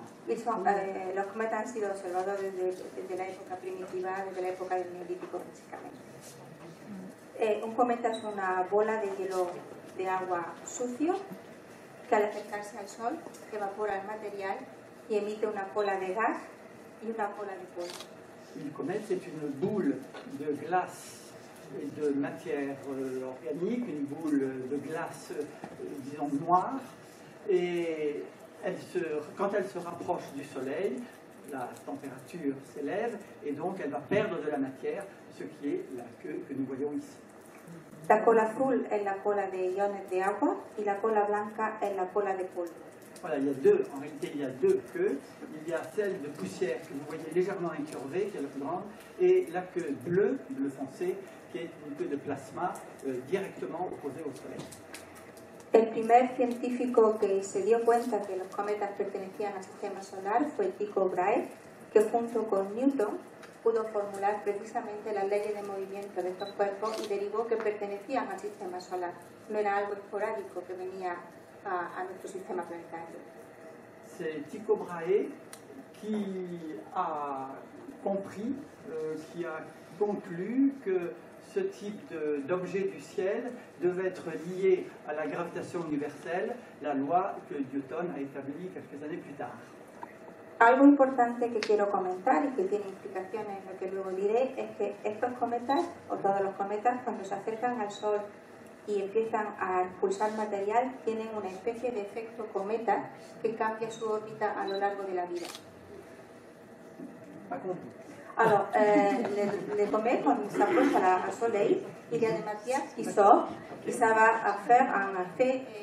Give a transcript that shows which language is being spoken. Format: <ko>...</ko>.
<es>Los cometas han sido observados desde la época primitiva, desde la época del Neolítico, básicamente. Un cometa es una bola de hielo de agua sucio que al acercarse al Sol evapora el material y emite una cola de gas y una cola de polvo.</es> <fr>Une comète, c'est une boule de glace et de matière organique, une boule de glace, disons, noire, et quand elle se rapproche du Soleil, la température s'élève et donc elle va perdre de la matière, ce qui est la queue que nous voyons ici.</fr> <es>La cola azul es la cola de iones de agua y la cola blanca es la cola de polvo.</es> <fr>Voilà, en réalité il y a deux queues. Il y a celle de poussière que vous voyez légèrement incurvée, qui est la plus grande, et la queue bleu foncé, qui est une queue de plasma directement opposée au Soleil.</fr> <es>El primer científico que se dio cuenta que los cometas pertenecían al sistema solar fue Tycho Brahe, que junto con Newton pudo formular precisamente las leyes de movimiento de estos cuerpos y derivó que pertenecían al sistema solar. No era algo esporádico que venía a nuestro sistema planetario.</es> <fr>C'est Tycho Brahe qui a compris, qui a conclu que ce type d'objet du ciel devait être lié à la gravitation universelle, la loi que Newton a établie quelques années plus tard.</fr> <es>Algo importante que quiero comentar y que tiene implicaciones en lo que luego diré es que estos cometas, o todos los cometas, cuando se acercan al Sol y empiezan a expulsar material, tienen una especie de efecto cometa que cambia su órbita a lo largo de la vida.</es> <fr>Alors, les comètes, quand ils s'approchent au Soleil, il y a des matières qui sortent et ça va faire un effet</fr>